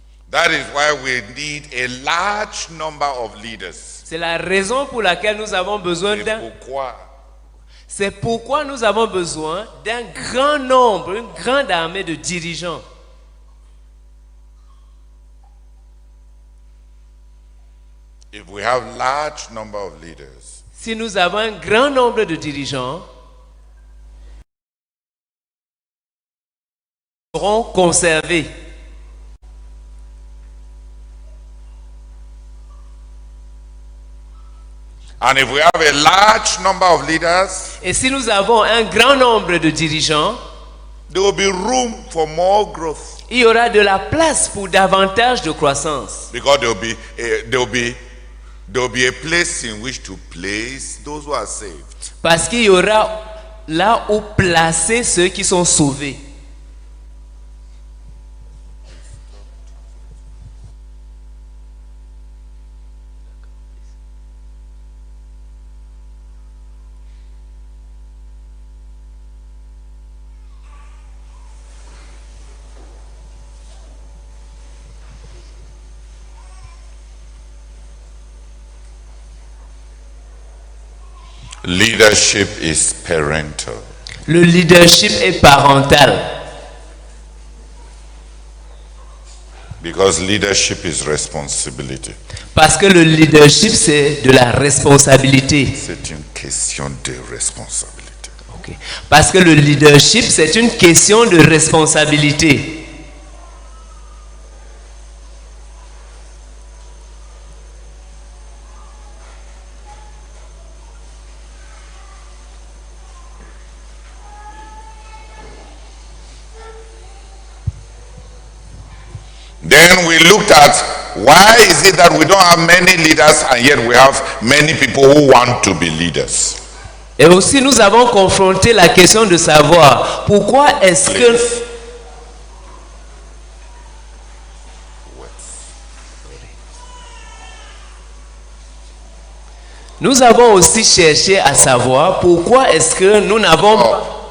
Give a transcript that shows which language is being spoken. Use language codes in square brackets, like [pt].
[en] That is why we need a large number of leaders. [fr] C'est la raison pour laquelle nous avons besoin C'est pourquoi nous avons besoin d'un grand nombre, une grande armée de dirigeants. [en] If we have large number of leaders, [fr] si nous avons un grand nombre de dirigeants, ils seront conservés. [en] And if we have a large number of leaders, [fr] et si nous avons un grand nombre de dirigeants, [en] there will be room for more growth. [fr] Il y aura de la place pour davantage de croissance. [en] Because there will be a place in which to place those who are saved. [fr] Parce qu'il y aura là où placer ceux qui sont sauvés. [en] Leadership is parental. [fr] Le leadership est parental. [en] Because leadership is responsibility. [fr] Parce que le leadership, c'est de la responsabilité. C'est une question de responsabilité. [en] Okay. [fr] Parce que le leadership, c'est une question de responsabilité. [en] Then we looked at why is it that we don't have many leaders and yet we have many people who want to be leaders. [fr] Et aussi nous avons confronté la question de savoir pourquoi est-ce que nous avons aussi cherché à savoir pourquoi est-ce que nous n'avons pas.